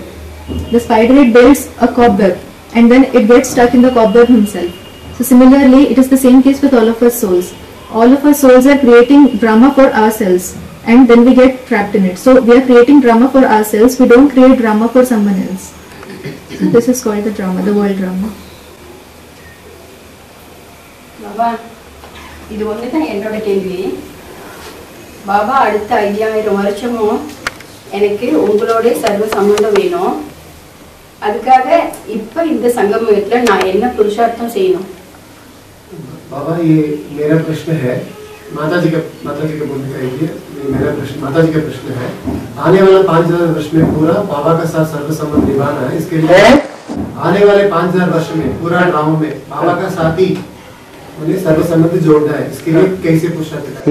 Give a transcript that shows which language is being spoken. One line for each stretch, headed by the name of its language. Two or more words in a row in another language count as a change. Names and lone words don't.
English: The spider, it builds a cobweb, and then it gets stuck in the cobweb himself. So similarly, it is the same case with all of us souls. All of us souls are creating drama for ourselves, and then we get trapped in it. So we are creating drama for ourselves, we don't create drama for someone else. So this is called the drama, the world drama.
Tamil: பாபா இது ஒண்ணுதான் என்னோட கேள்வி. பாபா அடுத்த 5000 வருஷமும் எனக்கு உங்களோட சர்வ சம்பந்தம் வேணும். அதுக்காக இப்ப இந்த சங்கமத்துல நான் என்ன புருஷார்த்தம் செய்யணும்?
Hindi: बाबा ये मेरा प्रश्न है, माता जी का बोलने का ये मेरा प्रश्न, माता जी का प्रश्न है, आने वाला 5000 वर्ष में पूरा बाबा का साथ सर्व संबंध निभाना है, इसके लिए आने वाले 5000 वर्ष में पूरा ड्रामा में बाबा का साथी उन्हें सर्व संबंध जोड़ना है, इसके लिए कैसे पुरुषार्थ?